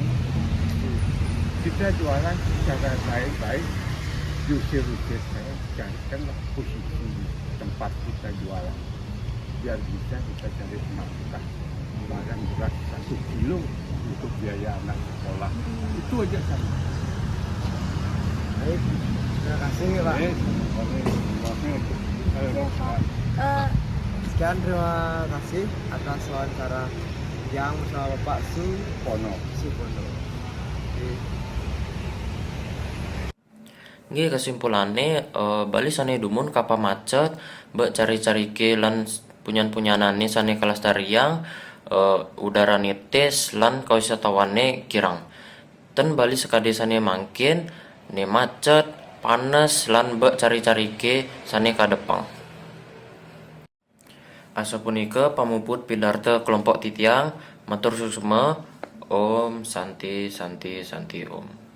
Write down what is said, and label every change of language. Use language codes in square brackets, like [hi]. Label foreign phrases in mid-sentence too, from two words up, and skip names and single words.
[id] Kita jualan secara baik-baik, diusir-usir saya carikanlah posisi tempat kita jualan biar bisa kita cari nafkah barang beras 1 kilo untuk biaya anak sekolah itu aja sama. Baik, terima kasih Pak. Sekian terima kasih atas wawancara yang bersama Bapak Pono. Supono. [ban] Nggih kesimpulannya Bali sane dumun kapa macet mbek cari-cari ke lan punyan-punyanane sane kelestarian udara nitis lan kawisatawane kirang. Ten Bali sekade sane mangkin ne macet panas lan mbek cari-cari ke sane kadepang. Asa punika pamuput pidarta kelompok titiang matur suksma [sa] Om Santi Santi Santi Om.